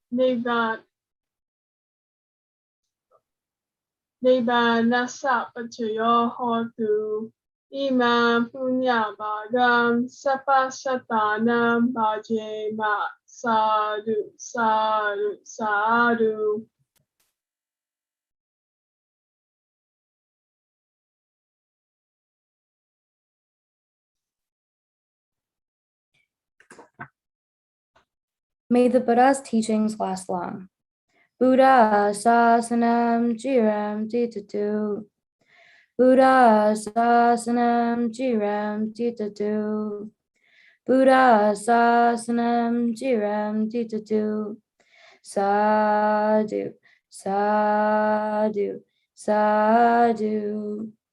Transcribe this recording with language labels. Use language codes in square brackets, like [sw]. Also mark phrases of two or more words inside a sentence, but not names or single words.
[pi] Neba nasa pachayo hotu, Imam punya bagam, Sapa satanam bhajema, sadhu, sadhu, sadhu. [en] May the Buddha's teachings last long. [pi] Buddha sasanam jiram titatu. Buddha sasanam jiram titatu. Buddha sasanam jiram titatu. Sadhu, sadhu, sadhu.